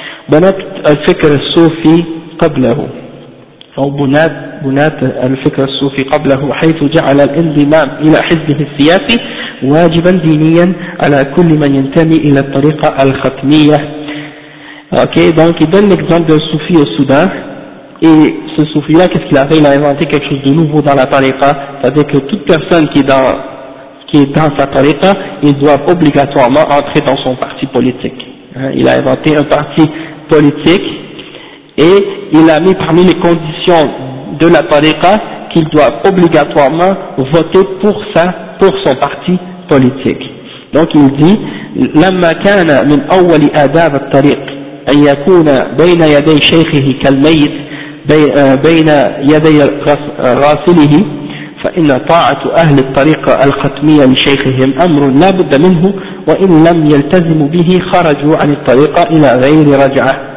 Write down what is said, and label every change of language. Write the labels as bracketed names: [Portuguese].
[Arabic] بنات الفكر الصوفي قبله أو بنات الفكر الصوفي قبله حيث جعل الانضمام إلى حزبه السياسي واجبا دينيا على كل من ينتمي إلى الطريقة الختمية. [French] Okay, donc il donne l'exemple d'un soufi au Soudan. Et ce soufi-là, qu'est-ce qu'il a fait? Il a inventé quelque chose de nouveau dans la tariqa, c'est-à-dire que toute personne qui est dans sa tariqa, il doit obligatoirement entrer dans son parti politique. Il a inventé un parti politique et il a mis parmi les conditions de la tariqa qu'il doit obligatoirement voter pour son parti politique. Donc il dit, [Arabic] « لما كان من أول آداب الطريق أن يكون بين يدي شيخه كالميت بين يدي راسله فإن طاعة أهل الطريقة الختمية لشيخهم أمر لا بد منه وإن لم يلتزموا به خرجوا عن الطريقة إلى غير رجعة